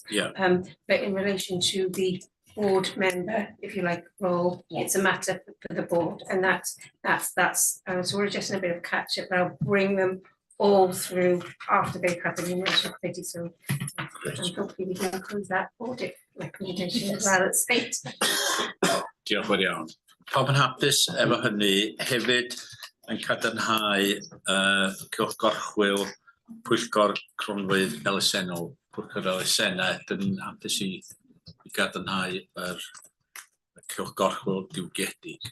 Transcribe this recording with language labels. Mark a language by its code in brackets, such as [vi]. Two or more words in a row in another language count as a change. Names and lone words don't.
[en] But in relation to the board member, if you like, role, it's a matter for the board, and that's so we're just in a bit of catch up. I'll bring them all through after they've had the remuneration committee. So hopefully we can include that audit recommendation as well at state. [cy] Diolch fawr iawn. Pawb yn hapus efo hynny, hefyd yn cadarnhau cylchgorchwyl pwyllgor cronfeydd elusennol, pwyllgor elusennau, dyn ni'n hapus I gadarnhau yr cylchgorchwyl diwgedig.